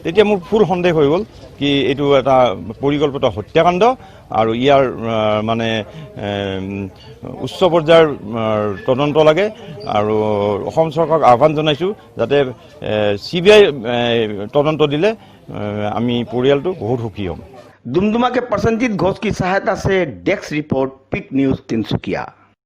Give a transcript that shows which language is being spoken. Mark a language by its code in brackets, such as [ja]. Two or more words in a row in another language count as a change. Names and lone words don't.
[as] তেতিয়া মোৰ ফুল সন্দেহ হৈ গ'ল কি এইটো এটা পৰিকল্পিত হত্যাকাণ্ড আৰু ইয়াৰ মানে উচ্চ পৰ্যায়ৰ তদন্ত লাগে আৰু অসম চৰকাৰক আহ্বান জনাইছোঁ যাতে CBI তদন্ত দিলে আমি পৰিয়ালটো বহুত সুখী হ'ম। [hi] दुमदुमा के प्रसन्नजीत घोष की सहायता से [en] desk report [hi] पिक न्यूज तिनसुकिया।